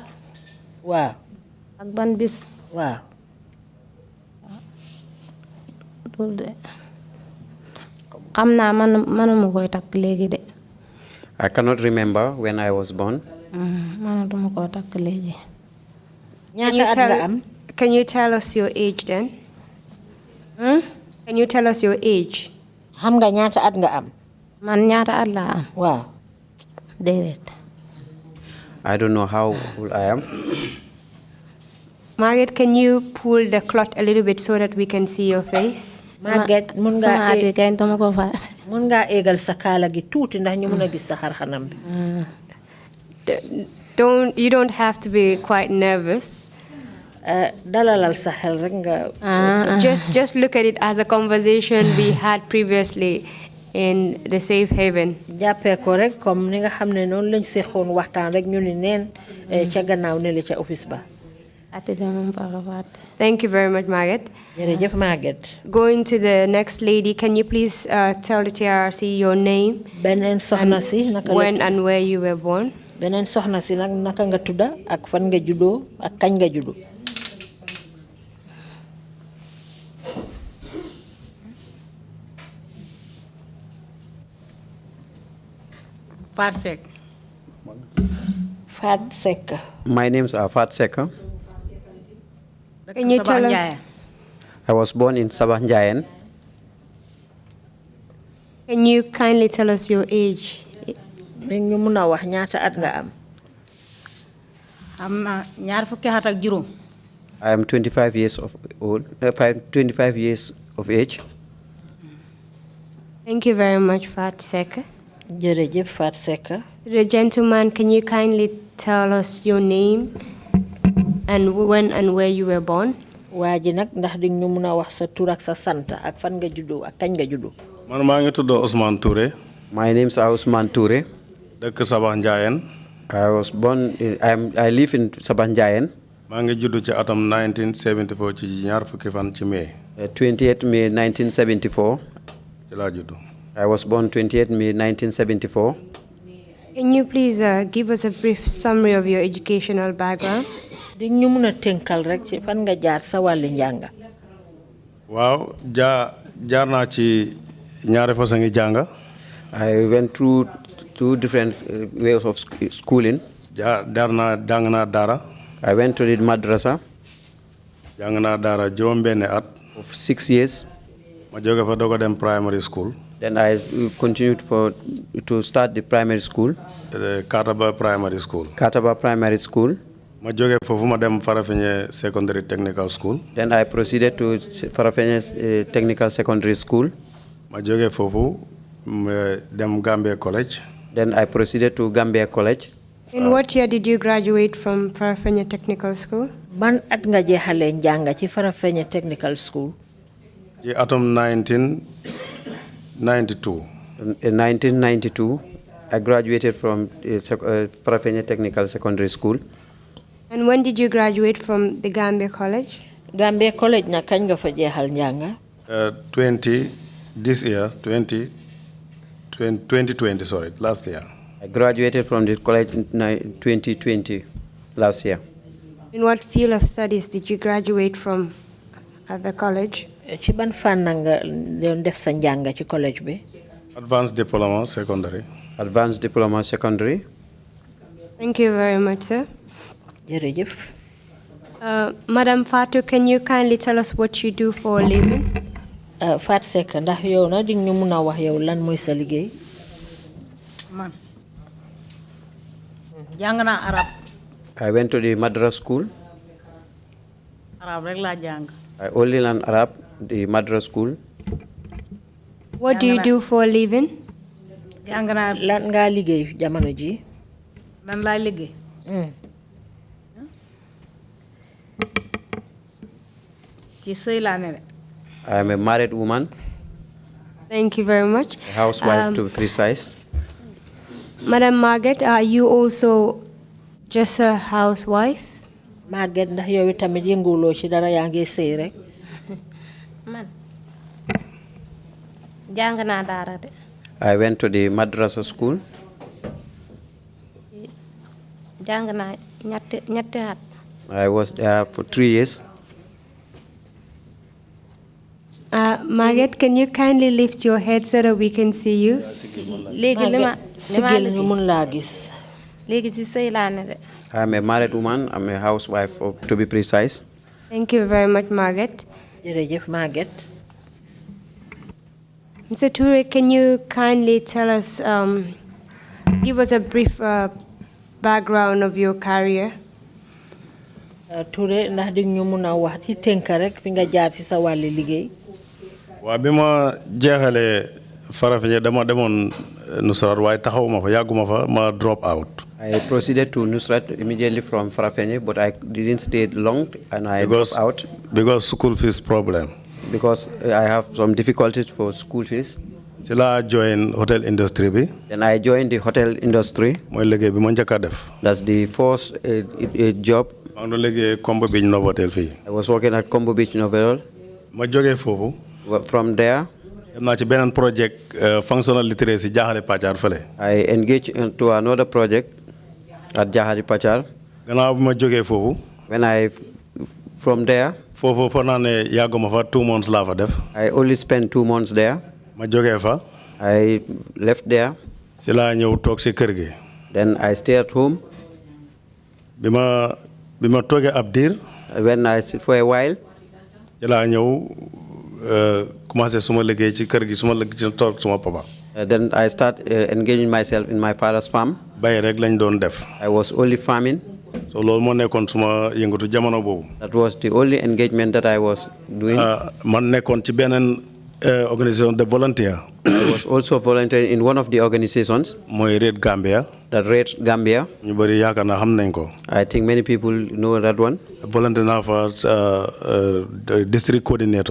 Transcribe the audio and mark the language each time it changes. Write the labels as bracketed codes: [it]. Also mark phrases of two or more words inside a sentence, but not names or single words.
[wo] waaw. ak ban bis. waaw. loolu de xam naa manuma koy takk léegi de. [en] I cannot remember when I was born. [wo] manatuma koy takk léegi. ñaata at nga am. [en] Can you tell us your age then? Can you tell us your age? [wo] xam nga ñaata at nga am. man ñaata at laa am. waaw. déedéet. [en] I don't know how old I am. Margaret, can you pull the cloth a little bit so that we can see your face? [wo] Margaret mun sama at ngaa yi kañ dama ko fa. mun ngaa éegal sa kaala gi tuuti ndax ñu mun a gis sa xar-xanam bi. [en] You don't have to be quite nervous. [wo] dalalal sa xel rek nga. [en] Just look at it as a conversation we had previously. in the safe haven. [wo] jàppee ko rek comme ni nga xam ne noonu lañ seexoon waxtaan rek ñu ni neen ca gannaaw ne la ca office ba. [en] Thank you very much, Margaret. [wo] jërëjëf Margaret. [en] Going to the next lady, can you please tell the TRRC your name? [wo] beneen soxna si naka [en] when and where you were born? [wo] beneen soxna si nag naka nga tudda ak fan nga juddoo ak kañ nga juddu. Fat Sek. Fat Sek. [en] My name's Fat Seka. Can you tell us? I was born in Sabah Njayan. Can you kindly tell us your age? [wo] ñu mun a wax ñaata at nga am. Am na ñaar fukki at ak juróom. [en] I am 25 years of old. 25 years of age. Thank you very much, Fat Seka. [wo] jërëjëf Fat Seka. [en] The gentleman, can you kindly tell us your name and when and where you were born? [wo] waa ji nag ndax di ñu mun a wax sa tur ak sa sant ak fan nga juddoo ak kañ nga juddoo. man maa ngi tudd Ousmane Touré. [en] My name's Ousmane Touré. [wo] dëkk Sabah Njayen. [en] I was born. I live in Sabah Njayen. [wo] maa ngi juddu ci atam 1974 ci ñaar fukki fan ci mai. [en] 28 May 1974. [wo] ci laa juddu. [en] I was born 28 May 1974. Can you please give us a brief summary of your educational background? [wo] di ñu mun a tënkal rek ci fan nga jaar sa wàllu njàng. waaw jaar naa ci ñaari façon ngi jàng. [en] I went through two different ways of schooling. [wo] jàng naa daara. [en] I went to the madrasa. [wo] jàng naa daara juróom-benn at. [en] of 6 years. [wo] ma jóge fa doog a dem [en] primary school. Then I continued to start the primary school. Kataba Primary School. Kataba Primary School. [wo] ma jóge foofu ma dem Farafenni Secondary Technical School. [en] Then I proceeded to Farafenni Technical Secondary School. [wo] ma jóge foofu dem Gambia College. [en] Then I proceeded to Gambia College. In what year did you graduate from Farafenni Technical School? [wo] ban at nga jeexalee njàng ci Farafenni Technical School. ci atum 1992. [en] In 1992, I graduated from Farafenni Technical Secondary School. And when did you graduate from the Gambia College? [wo] Gambia College na kañ nga fa jeexal njàng. [en] 2020, sorry, last year. I graduated from the college in 2020, last year. In what field of studies did you graduate from at the college? [wo] ci ban fànn nga doon def sa njàng ci college bi. [en] Advanced Diploma Secondary. Advanced Diploma Secondary. Thank you very much, sir. [wo] jërëjëf. [en] Madam Fatou, can you kindly tell us what you do for a living? [wo] Fat Sek ndax yow na di ñu mun a wax yow lan mooy sa liggéey. Man. Jàng naa arab. [en] I went to the Madras school. [wo] Arab rek laa jàng. [en] I only learned Arab, the Madras school. What do you do for a living? [wo] Jàng naa lan nga liggéey jamono ji. lan laay liggéey. ci sëy laa ne de. [en] I am a married woman. Thank you very much. A housewife to be precise. Madam Margaret, are you also just a housewife? [wo] Margaret ndax yow tamit yënguloo ci dara yaa ngi sëy rek. Man jàng naa daara de. [en] I went to the madrasa school. [wo] jàng naa ñetti at. [en] I was there for 3 years. Margaret, can you kindly lift your head so that we can see you? [wo] léegi li ma sigil ñu mun laa gis. léegi si sëy laa ne de. [en] I am a married woman. I'm a housewife, to be precise. Thank you very much, Margaret. [wo] jërëjëf Margaret. [en] Mr. Toure, can you kindly tell us, give us a brief background of your career? [wo] Touré ndax di ñu mun a wax ci tënk rek fi nga jaar ci sa wàllu liggéey. waa bi ma jeexalee Farafenni dama demoon Nusrat waaye taxawuma fa yàgguma fa ma [en] drop out. I proceeded to Nusrat immediately from Farafenni, but I didn't stay long and I dropped out. Because school fees problem. Because I have some difficulties for school fees. [wo] ci la join [en] hotel industry [wo] bi. [en] Then I joined the hotel industry. [wo] mooy liggéey bi ma njëkk a def. [en] That's the first job. [wo] maa ngi doon liggéey Combo Beach Novotel fii. [en] I was working at Combo Beach Novotel. [wo] ma jógee foofu. [en] From there, [wo] dem naa ci beneen [en] project functional literacy [wo] Jahali Pachar fële. [en] I engaged into another project at Jahali Pachar. [wo] gannaaw bi ma jógee foofu. [en] From there, [wo] foofu foog naa ne yàgguma fa 2 months laa fa def. [en] I only spent 2 months there. [wo] ma jógee fa. [en] I left there. [wo] si laa ñëw toog si kër gi. [en] Then I stayed at home. [wo] bi ma toogee ab diir. [en] When I sit for a while. [wo] si laa ñëw commencé suma liggéey ci kër gi suma liggéey ci tool suma papa. [en] Then I start engaging myself in my father's farm. [wo] bay rek lañ doon def. [en] I was only farming. [wo] so loolu moo nekkoon suma yëngatu jamono boobu. [en] That was the only engagement that I was doing. [wo] man nekkoon ci beneen [fr] organisation de [wo] volunteer. [en] I was also volunteering in one of the organizations. [wo] mooy Red Gambia. [en] That Red Gambia. [wo] ñu bëri yaakaar naa xam nañ ko. [en] I think many people know that one. [wo] volunteer naa fa [en] district coordinator.